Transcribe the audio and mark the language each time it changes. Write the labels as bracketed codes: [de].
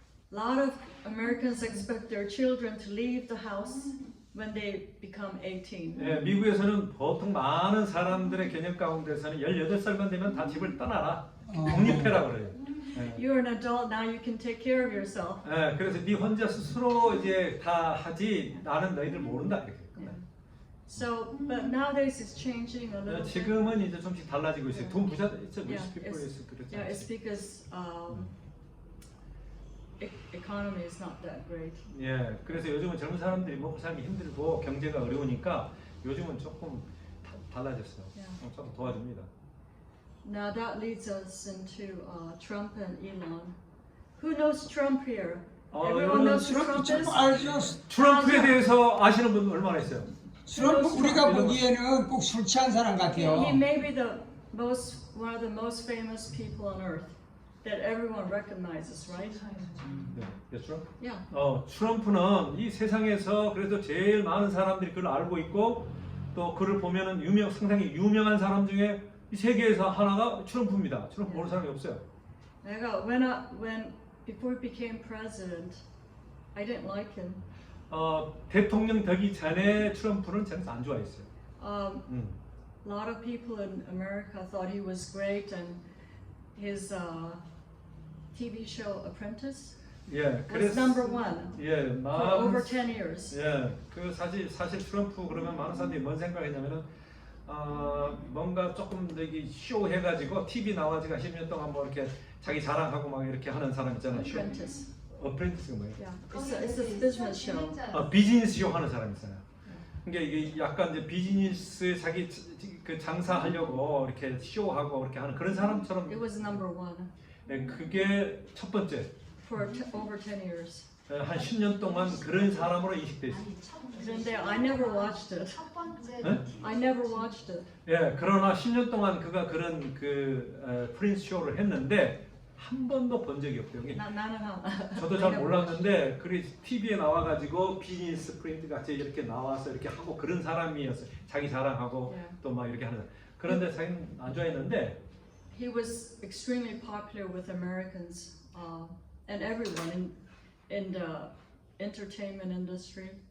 [en] a lot of Americans expect their children to leave the house when they become 18. [ko] 예, 미국에서는 보통 많은 사람들의 개념 가운데서는 18살만 되면 다 집을 떠나라. 독립해라 그래요. 예. [en] You're an adult now. You can take care of yourself. [ko] 예, 그래서 네 혼자 스스로 이제 다 하지 나는 너희들 모른다 이렇게. [en] So, but nowadays it's changing a little bit. [ko] 지금은 이제 좀씩 달라지고 있어요. 돈 부자 있죠. [en] Yeah, rich people is [ko] 그렇죠. [en] Yeah, it's because economy is not that great. [ko] 예, 그래서 요즘은 젊은 사람들이 먹고 살기 힘들고 경제가 어려우니까 요즘은 조금 달라졌어요. [en] Yeah. [ko] 참 도와줍니다. [en] Now that leads us into Trump and Elon. Who knows Trump here? Everyone knows who Trump is? [ko] 알죠. 트럼프에 대해서 아시는 분 얼마나 있어요? 트럼프 우리가 보기에는 꼭 술 취한 사람 같아요. [en] He may be one of the most famous people on earth that everyone recognizes, right? [ko] 네, 그렇죠? [en] Yeah. [ko] 트럼프는 이 세상에서 그래도 제일 많은 사람들이 그를 알고 있고 또 그를 보면은 상당히 유명한 사람 중에 이 세계에서 하나가 트럼프입니다. 트럼프 모르는 사람이 없어요. 내가 [en] before he became president, I didn't like him. [ko] 대통령 되기 전에 트럼프는 저는 안 좋아했어요. [en] A lot of people in America thought he was great, and his TV show Apprentice [ko] 예, [en] was number one [ko] 예, [en] for over 10 years. [ko] 예, 그 사실 트럼프 그러면 많은 사람들이 뭔 생각했냐면은 뭔가 조금 되게 쇼 해가지고 TV 나와지가 10년 동안 뭐 이렇게 자기 자랑하고 막 이렇게 하는 사람 있잖아요. [en] Apprentice. [ko] 어프렌티스가 뭐예요? [en] Yeah, it's a business show. [ko] 비즈니스 쇼 하는 사람 있어요. 그러니까 이게 약간 이제 비즈니스 자기 그 장사하려고 이렇게 쇼하고 이렇게 하는 그런 사람처럼. [en] It was number one [ko] 네, 그게 첫 번째. [en] for over 10 years. [ko] 한 10년 동안 그런 사람으로 인식돼 있어요. 그런데 [en] I never watched it. [ko] 첫 번째 네? [en] I never watched it. [ko] 예, 그러나 10년 동안 그가 그런 프린스 쇼를 했는데 한 번도 본 적이 없대요. 나는 하나. 저도 잘 몰랐는데 그리 TV에 나와가지고 비즈니스 프린트 같이 이렇게 나와서 이렇게 하고 그런 사람이었어요. 자기 자랑하고 [en] Yeah. [ko] 또 막 이렇게 하는. 그런데 자기는 안 좋아했는데 [en] He was extremely popular with Americans and everyone in the entertainment industry.